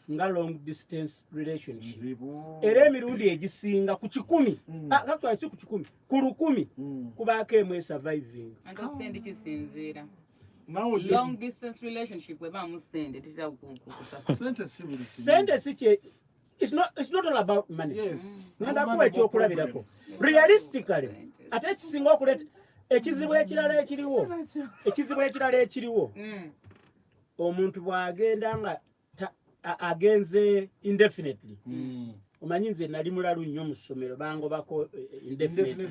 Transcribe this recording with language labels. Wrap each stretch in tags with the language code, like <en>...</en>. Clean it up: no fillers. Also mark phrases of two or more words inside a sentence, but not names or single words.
<lg>Nga</lg> <en>long distance relationship.</en> <lg>Zibu. Era emirundi egisinga ku 10 kakutwala si ku 10 ku 10 kubaako emu surviving. Sendi kisinziira.</lg> <en>Long distance relationship</en> <lg>weba musende titira sente si kye.</lg> <en>It's not all about money. Yes.</en> <lg>Nenda kuwa ekyokulabirako. Realistically, ate ekisinga okuleta ekizibu ekirala ekiriwo omuntu bw'agenda nga agenze indefinitely. Omanyi nze nali mulalu nnyo mu ssomero bangobako indefinite</lg>